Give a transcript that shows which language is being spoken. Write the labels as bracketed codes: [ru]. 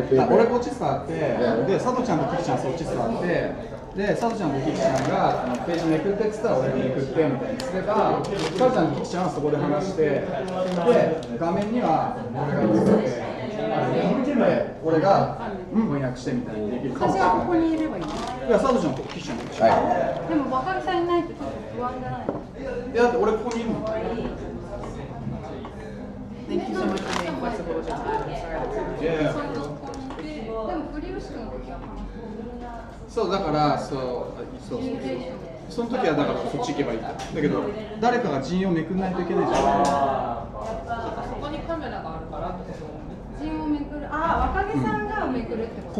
[ja] 俺こっち座って、で、佐藤ちゃんとキキちゃんそっち座って、で、佐藤ちゃんとキキちゃんがページめくってって言ったら俺がめくってみたいにすれば、佐藤ちゃんとキキちゃんはそこで話して、で、画面には俺が映って、で、俺が翻訳してみたいにできるかもしれない。私はここにいればいい。いや、佐藤ちゃんとキキちゃんと一緒。でも若木さんいないとちょっと不安じゃない。いや、だって俺ここにいるもん。 [en] Thank you so much for being flexible with your time. I'm sorry. Yeah. [ja] でも栗吉君の時はそうだからその時はだからそっち行けばいいだけど誰かが陣をめくんないといけないじゃんそこにカメラがあるから陣をめくる若木さんがめくるってこと